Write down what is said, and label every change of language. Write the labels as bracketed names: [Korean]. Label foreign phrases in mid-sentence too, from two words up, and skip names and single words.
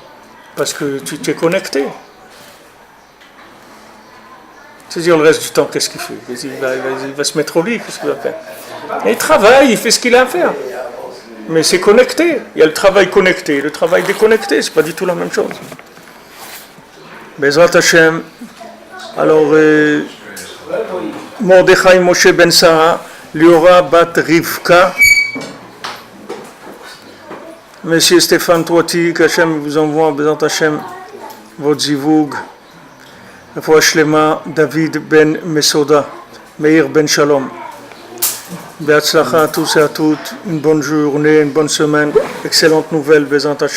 [French] Parce que tu es connecté. C'est-à-dire, le reste du temps, qu'est-ce qu'il fait? Il va se mettre au lit, qu'est-ce qu'il va faire? Et il travaille, il fait ce qu'il a à faire. Mais c'est connecté. Il y a le travail connecté, le travail déconnecté, c'est pas du tout la même chose. [Hebrew] בעזרת השם. [French] Alors, Mordechai Moshe Ben Sarah, Liora Bat Rivka. Monsieur Stéphane Toiti, qu'Hachem vous envoie, [Hebrew] בעזרת השם, [French] votre zivoug. [Hebrew] רפואה שלמה, David Ben Mesoda, Meir Ben Shalom. [French] Be'atzlacha à tous et à toutes, une bonne journée, une bonne semaine, excellente nouvelle, [Hebrew] בעזרת השם.